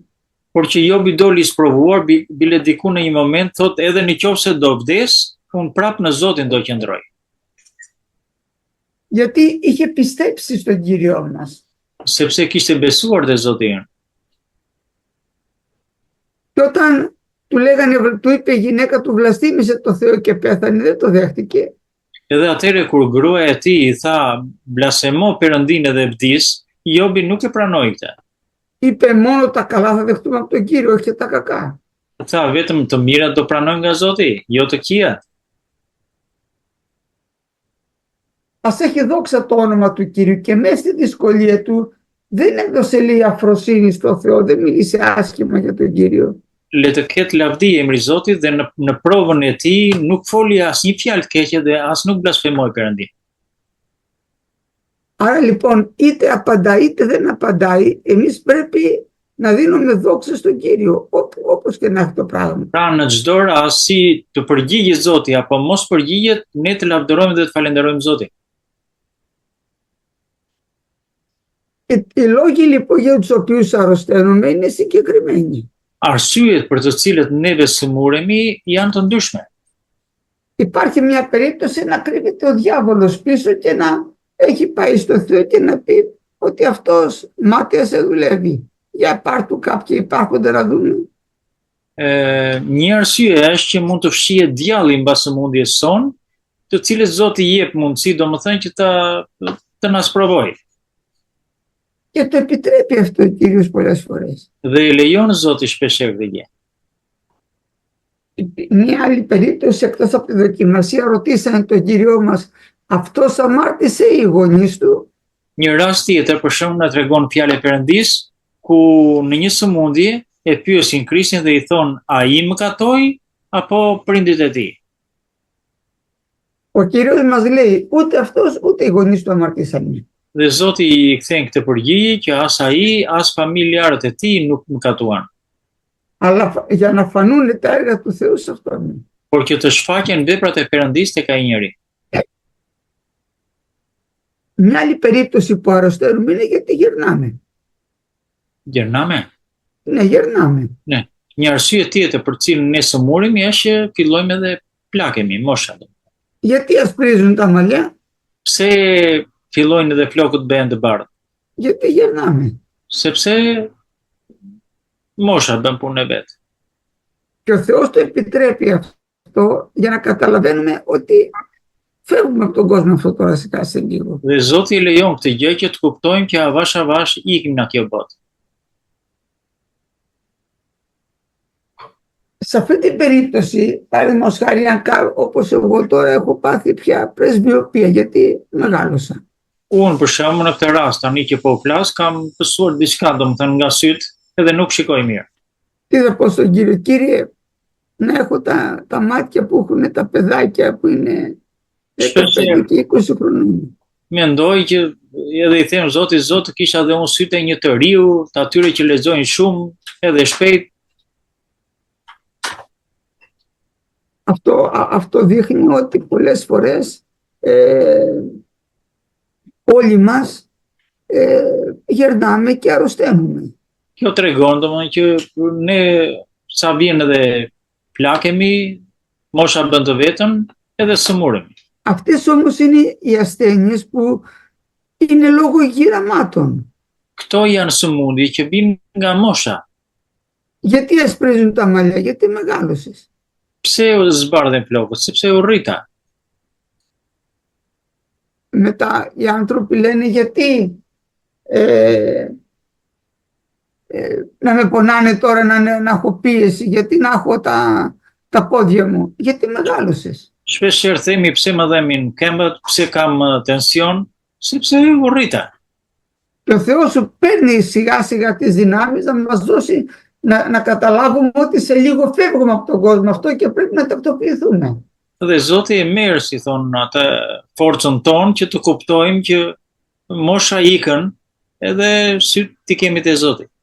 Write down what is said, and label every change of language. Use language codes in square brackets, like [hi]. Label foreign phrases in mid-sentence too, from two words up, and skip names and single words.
[sq] Por që Jobi doli i sprovuar, bile diku në një moment thot edhe në qoftë se do vdes, unë prap në Zotin do qëndroj. [el] Γιατί είχε πιστέψει στον Κύριό μας. [sq] Sepse kishte besuar te Zoti ynë. [el] Και όταν του είπε η γυναίκα του βλαστήμησε το Θεό και πέθανε, δεν το δέχτηκε. [sq] Edhe atëre kur gruaja e tij i tha blasfemo Perëndinë dhe vdis, Jobi nuk e pranoi këtë. [el] Είπε μόνο τα καλά θα δεχτούμε από τον Κύριο, όχι και τα κακά. [sq] Tha vetëm të mirat do pranojmë nga Zoti, jo të këqijat. [el] Ας έχει δόξα το όνομα του Κύριου και μέσα στη δυσκολία του δεν έδωσε λίγη αφροσύνη στο Θεό, δεν μίλησε άσχημα για τον Κύριο. [sq] Le të ketë lavdi emri i Zotit dhe në provën e tij nuk foli asnjë fjalë të keqe dhe as nuk blasfemoi Perëndin. [el] Άρα λοιπόν είτε απαντάει είτε δεν απαντάει, εμείς πρέπει να δίνουμε δόξα στον Κύριο, όπως και να έχει το πράγμα. [sq] Pra në çdo rast si të përgjigjet Zoti apo mos përgjigjet, ne të lavdërojmë dhe të falenderojmë Zotin. [el] Οι λόγοι λοιπόν για τους οποίους αρρωσταίνουμε είναι συγκεκριμένοι. [sq] Arsyet për të cilët neve sëmuremi janë të ndryshme. [el] Υπάρχει μια περίπτωση να κρύβεται ο διάβολος πίσω και να έχει πάει στο Θεό και να πει ότι αυτός μάταια σε δουλεύει. Για πάρ' του κάποιοι υπάρχονται να δούμε. [sq] Një arsye është që mund të fshihet djalli mbas sëmundjes son, të cilës Zoti i jep mundësi, domethënë që të na sprovojë. [el] Και το επιτρέπει αυτό ο Κύριος πολλές φορές. [sq] Dhe i lejon Zoti shpeshherë këtë gjë. [el] Μια άλλη περίπτωση, εκτός από τη δοκιμασία, ρωτήσανε τον Κύριο μας, αυτός αμάρτησε ή οι γονείς του? [sq] Një rast tjetër, për shembull, na tregon fjalë e Perëndis, ku në një sëmundje e pyesin Krishtin dhe i thon, a i mëkatoi apo prindit e tij? [el] Ο Κύριος μας λέει, ούτε αυτός ούτε οι γονείς του αμαρτήσανε. [sq] Dhe Zoti i kthen këtë përgjigje që as ai, as familjarët e tij nuk mëkatuan, [el] Αλλά για να φανούν τα έργα του Θεού σε αυτόν. [sq] por që të shfaqen veprat e Perëndis tek ai njeri. [el] Μια άλλη περίπτωση που αρρωσταίνουμε είναι γιατί γερνάμε. Gjername? Ναι, γερνάμε. [sq] Ne. Një arsye tjetër për cilën ne sëmurimi është që fillojmë edhe plakemi, mosha. [el] Γιατί ασπρίζουν τα μαλλιά? [sq] Pse fillojnë edhe flokët bëhen të bardhë? [el] Γιατί γερνάμε. [sq] Sepse mosha bën punën e vet. [el] Και ο Θεός το επιτρέπει αυτό για να καταλαβαίνουμε ότι φεύγουμε από τον κόσμο αυτό τώρα σε λίγο. [sq] Dhe Zoti i lejon këtë gjë që të kuptojmë që avash ikim nga kjo botë. [el] Σε αυτή την περίπτωση, παραδείγματος χάρη, όπως εγώ τώρα έχω πάθει πια πρεσβειοπία, γιατί μεγάλωσα. [sq] Unë për shembull në këtë rast tani që po flas kam pësuar diçka domethënë nga syt edhe nuk shikoj mirë. [el] Τι θα πω στον Κύριο, Κύριε, να έχω τα μάτια που έχουν τα παιδάκια που είναι 15 και 20 χρονών. [sq] Mendoj që edhe i them Zotit, Zot, kisha dhe unë sytë e një të riu, të atyre që lexojnë shumë edhe shpejt. [el] Αυτό δείχνει ότι πολλές φορές όλοι μας γερνάμε και αρρωσταίνουμε. [sq] Kjo tregon domethënë që ne sa vjen edhe plakemi, mosha bën të vetën edhe sëmuremi. [el] Αυτές όμως είναι οι ασθένειες που είναι λόγω γυραμάτων. [sq] Këto janë sëmundje që vijnë nga mosha. [el] Γιατί ασπρίζουν τα μαλλιά? Γιατί μεγάλωσες. [sq] Pse u zbardhen flokët? Sepse u rrita. [el] Μετά οι άνθρωποι λένε γιατί να με πονάνε τώρα, να έχω πίεση, γιατί να έχω τα πόδια μου? Γιατί μεγάλωσες. [sq] Shpeshherë themi pse më dhemin këmbët, pse kam tension, sepse u rrita. [el] Και ο Θεός σου παίρνει σιγά σιγά τις δυνάμεις να μας δώσει να καταλάβουμε ότι σε λίγο φεύγουμε από τον κόσμο αυτό και πρέπει να τακτοποιηθούμε. [sq] Dhe Zoti e merr, si thon, atë forcën tonë që të kuptojmë që mosha ikën edhe syt ti kemi te Zoti.